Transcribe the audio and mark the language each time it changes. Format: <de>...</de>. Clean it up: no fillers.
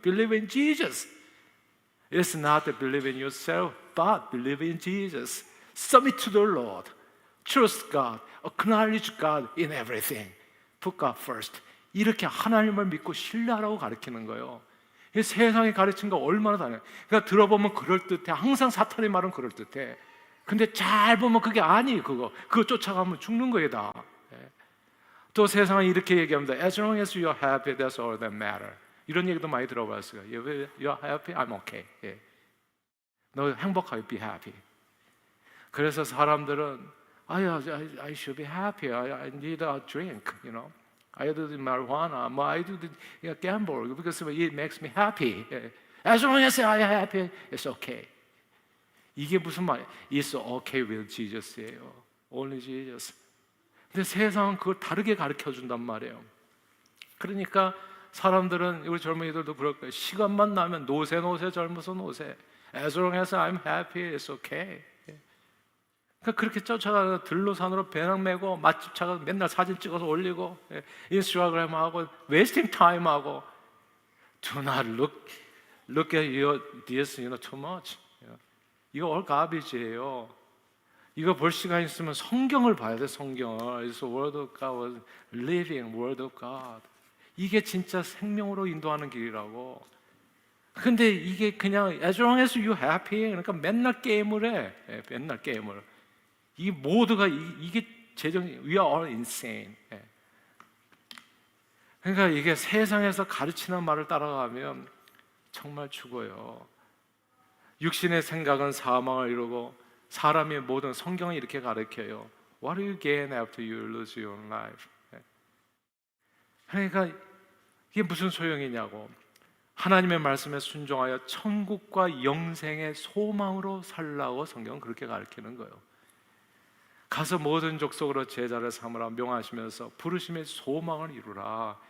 <en>Believe in Jesus. It's not to believe in yourself, but believe in Jesus. Submit to the Lord. Trust God. Acknowledge God in everything. Put God first.</en> <ko>이렇게 하나님을 믿고 신뢰하라고 가르치는 거예요. 이 세상이 가르친 거 얼마나 다르냐. 그러니까 들어보면 그럴듯해. 항상 사탄의 말은 그럴듯해. 근데 잘 보면 그게 아니에요. 그거 쫓아가면 죽는 거예요 다. 또 세상은 이렇게 얘기합니다.</ko> <en>As long as you are happy, that's all that matter.</en> <ko>이런 얘기도 많이 들어봤어요.</ko> <en>You are happy, I'm okay. 예.</en> <ko>너 행복하게</ko> <en>be happy.</en> <ko>그래서 사람들은</ko> <en>I should be happy. I need a drink. You know, I do the marijuana. I do the gamble because it makes me happy. 예. As long as I am happy, it's okay.</en> <ko>이게 무슨 말이에요?</ko> <en>It's okay with Jesus예요. Only Jesus.</en> <ko>근데 세상은 그걸 다르게 가르쳐준단 말이에요. 그러니까 사람들은 우리 젊은이들도 그럴 거예요. 시간만 나면 노세 젊어서 노세.</ko> <en>As long as I'm happy, it's okay.</en> <ko>그러니까 그렇게 쫓아가서 들로산으로 배낭 메고 맛집 차가 맨날 사진 찍어서 올리고 인스타그램 하고</ko> <en>wasting time</en> <ko>하고</ko> <en>Do not look at your this, too much.</en> <ko>이거</ko> <en>all garbage</en> <ko>예요. 이거 볼 시간 있으면 성경을 봐야 돼. 성경을.</ko> <en>It's the word of God, living word of God.</en> <ko>이게 진짜 생명으로 인도하는 길이라고. 근데 이게 그냥</ko> <en>as long as you happy</en> <ko>그러니까 맨날 게임을 해. 맨날 게임을. 이 모두가 이게</ko> <en>we are all insane.</en> <ko>그러니까 이게 세상에서 가르치는 말을 따라가면 정말 죽어요. 육신의 생각은 사망을 이루고 사람의 모든 성경은 이렇게 가르쳐요.</ko> <en>What do you gain after you lose your life?</en> <ko>그러니까 이게 무슨 소용이냐고. 하나님의 말씀에 순종하여 천국과 영생의 소망으로 살라고 성경은 그렇게 가르치는 거예요. 가서 모든 족속으로 제자를 삼으라 명하시면서 부르심의 소망을 이루라.</ko>